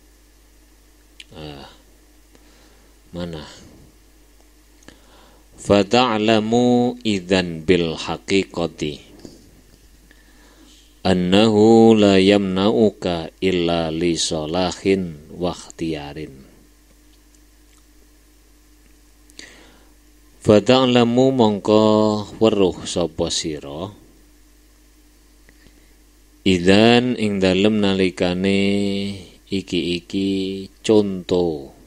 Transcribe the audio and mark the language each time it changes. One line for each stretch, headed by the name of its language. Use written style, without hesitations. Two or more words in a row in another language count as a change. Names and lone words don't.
Indonesian: Mana?
Arabic: فتعلم إذن بالحقيقة أنه لا يمنعك إلا لصلاح واختيار.
Javanese: Fata'lamu mongko weruh sapa sira idzan ing dalem nalikane iki conto